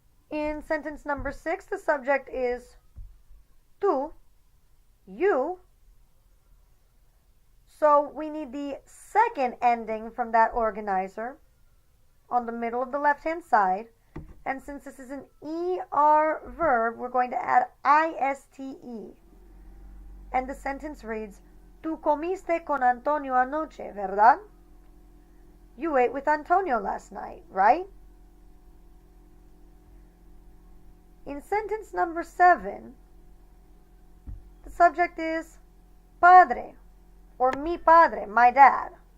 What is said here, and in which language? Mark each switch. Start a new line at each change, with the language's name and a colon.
English: In sentence number 6, the subject is tú, you. So we need the second ending from that organizer on the middle of the left-hand side. And since this is an ER verb, we're going to add ISTE. And the sentence reads,
Spanish: Tú comiste con Antonio anoche, ¿verdad?
English: You ate with Antonio last night, right? In sentence number 7, the subject is padre, or mi padre, my dad.